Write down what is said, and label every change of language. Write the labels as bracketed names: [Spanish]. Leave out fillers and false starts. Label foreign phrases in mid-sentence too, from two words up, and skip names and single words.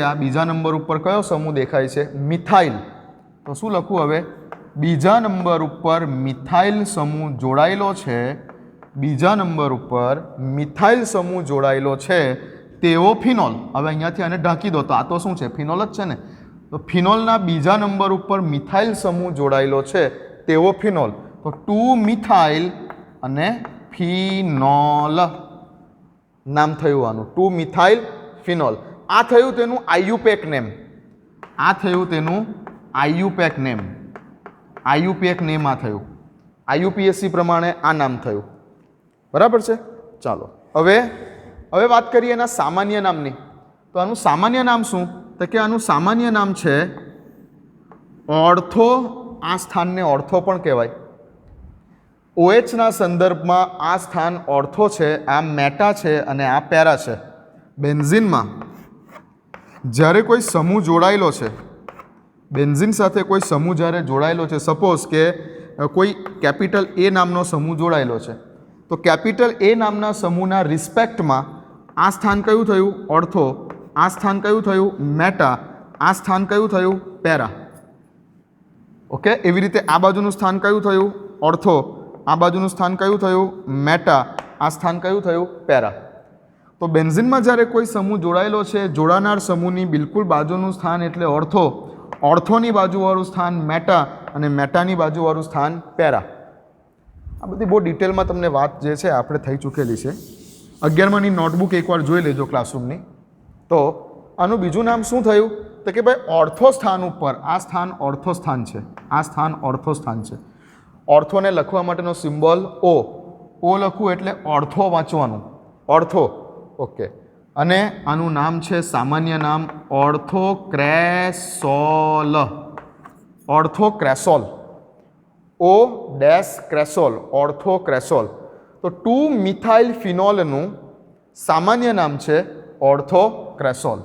[Gujarati] આ બીજા નંબર ઉપર કયો સમૂહ દેખાય છે? મિથાઇલ. તો શું લખું હવે? બીજા નંબર ઉપર મિથાઇલ સમૂહ જોડાયેલો છે. બીજા નંબર ઉપર મિથાઇલ સમૂહ જોડાયેલો છે તેવો ફિનોલ. હવે અહીંયાથી આને ઢાંકી દો તો આ તો શું છે? ફિનોલ જ છે ને. તો ફિનોલના બીજા નંબર પર મિથાઇલ સમૂહ જોડાયેલો છે તેવો ફિનોલ, તો 2 મિથાઇલ અને ફિનોલ નામ થયું આનું 2 મિથાઇલ ફિનોલ। આ થયું તેનું [English] IUPAC name, [Gujarati] આ થયું તેનું [English] IUPAC name, IUPAC name [Gujarati] આ થયું, આઈયૂપીએસસી પ્રમાણે આ નામ થયું। બરાબર છે। ચાલો હવે હવે વાત કરીએ એના સામાન્ય નામની। તો આનું સામાન્ય નામ શું? તો કે આનું સામાન્ય નામ છે ઑર્થો। આ સ્થાનને ઑર્થો પણ કહેવાય। OH ના સંદર્ભમાં આ સ્થાન ઑર્થો છે, આ મેટા છે અને આ પેરા છે। બેન્ઝીનમાં જ્યારે કોઈ સમૂહ જોડાયેલો છે, બેન્ઝીન સાથે કોઈ સમૂહ જ્યારે જોડાયેલો છે, સપોઝ કે કોઈ [English] capital A [Gujarati] નામનો સમૂહ જોડાયેલો છે, તો [English] capital A [Gujarati] નામના સમૂહના રિસ્પેક્ટમાં આ સ્થાન કયું થયું? ઑર્થો। આ સ્થાન કયું થયું? મેટા। આ સ્થાન કયું થયું? પેરા। ઓકે, એવી રીતે આ બાજુનું સ્થાન કયું થયું? ઑર્થો। આ બાજુનું સ્થાન કયું થયું? મેટા। આ સ્થાન કયું થયું? પેરા। તો બેન્ઝીનમાં જ્યારે કોઈ સમૂહ જોડાયેલો છે, જોડાનાર સમૂહની બિલકુલ બાજુનું સ્થાન એટલે ઑર્થો, ઑર્થોની બાજુવાળું સ્થાન મેટા અને મેટાની બાજુવાળું સ્થાન પેરા। આ બધી બહુ ડિટેલમાં તમને વાત જે છે આપણે થઈ ચૂકેલી છે। 11માની નોટબુક એકવાર જોઈ લેજો ક્લાસરૂમની। તો આનું બીજું નામ શું થયું? તો કે ભાઈ ઑર્થો સ્થાન ઉપર આ સ્થાન ઑર્થો સ્થાન છે, આ સ્થાન ઑર્થો સ્થાન છે। ઑર્થોને લખવા માટેનો સિમ્બૉલ ઓ, ઓ લખું એટલે ઑર્થો વાંચવાનું, ઑર્થો। ઓકે, અને આનું નામ છે સામાન્ય નામ ઑર્થોક્રેસોલ, ઑર્થોક્રેસોલ, [English] O dash [Gujarati] ક્રેસોલ, ઑર્થોક્રેસોલ। તો 2 મિથાઇલ ફિનોલનું સામાન્ય નામ છે ઑર્થોક્રેસોલ।